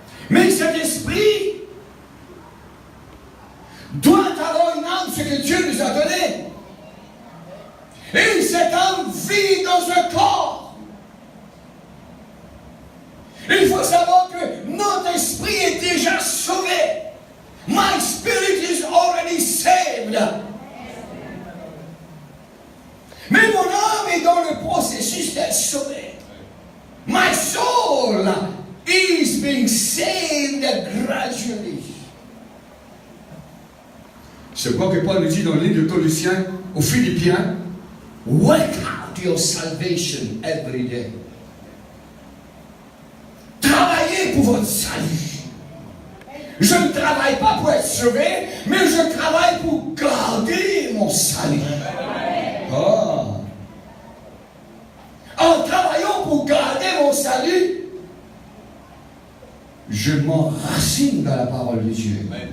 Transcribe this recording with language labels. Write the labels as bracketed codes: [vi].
[fr] Mais cet esprit doit avoir une âme, ce que Dieu nous a donné. Et cette âme vit dans un corps. Il faut savoir que notre esprit est déjà sauvé. [en] My spirit is already saved. [fr] Mais mon âme est dans le processus d'être sauvée. [en] My soul is being saved gradually. [fr] C'est quoi que Paul nous dit dans le livre de Colossiens aux Philippiens. [en] Work out your salvation every day. [fr] Travaillez pour votre salut. Je ne travaille pas pour être sauvé, mais je travaille pour garder mon salut. Oh. En travaillant pour garder mon salut, je m'enracine dans la parole de Dieu.